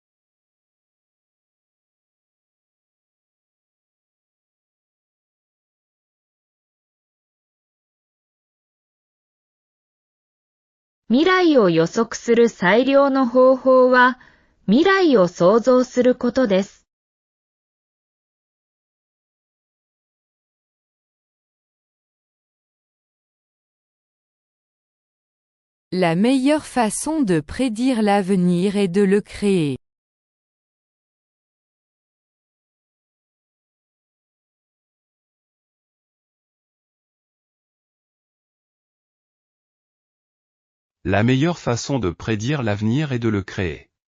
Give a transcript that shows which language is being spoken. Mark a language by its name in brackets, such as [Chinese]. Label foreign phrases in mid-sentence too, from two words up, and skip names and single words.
[Japanese] « 未来を予測する最良の方法は、未来を想像することです。 [French] La meilleure façon de prédire l'avenir est de le créer. La meilleure façon de prédire l'avenir est de le créer.